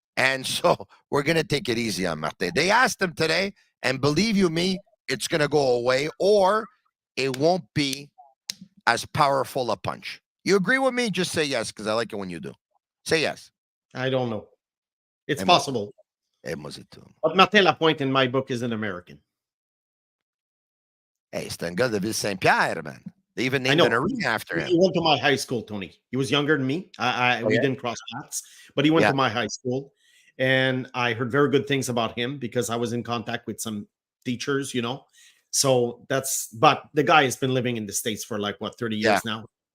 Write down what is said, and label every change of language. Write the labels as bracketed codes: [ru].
[en] And so we're going to take it easy on Martin. They asked him today, and believe you me, it's going to go away, or it won't be as powerful a punch. You agree with me? Just say yes, because I like it when you do. Say yes. I don't know. It's possible. But Martin Lapointe, in my book, is an American. [fr] Hey, c'est un gars de Ville-Saint-Pierre, man. [en] They even named an arena after him. He went to my high school, Tony. He was younger than me. We didn't cross paths, but he went to my high school. And I heard very good things about him because I was in contact with some teachers, you know. So but the guy has been living in the States for 30 years now.